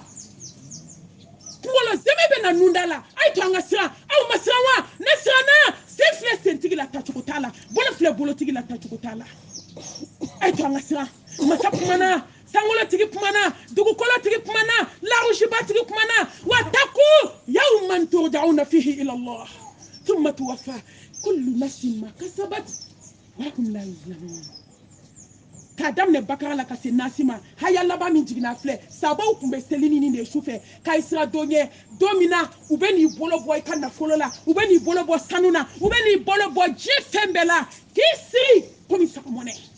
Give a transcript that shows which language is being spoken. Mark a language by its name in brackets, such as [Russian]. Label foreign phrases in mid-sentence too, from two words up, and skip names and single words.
[Bambara] kunkolo zɛmɛ bɛ na nunda la a ye to an ka siran aw ma siran wa ne siranna sen filɛ sentigi la tacogo t'a la bolo filɛ bolotigi la tacogo t'a la a ye to an ka siran masa kumana sankolotigi kumana dugukolotigi kumana larusibatigi kumana [Arabic] واتقوا يوما ترجعون فيه إلى الله ثم توفى كل نفس ما كسبت وهم لا يظلمون [Bambara] k'a daminɛ bakara la ka se nasi ma haya laban min jiginna filɛ sabaw tun bɛ seli ni de su fɛ k'a sira don ɲɛ don min na u bɛ n'i bolo bɔ i ka nafolo la u bɛ n'i bolo bɔ sanu na u bɛ n'i bolo bɔ diɲɛ fɛn bɛɛ la k'i siri komi sagamɔnɛ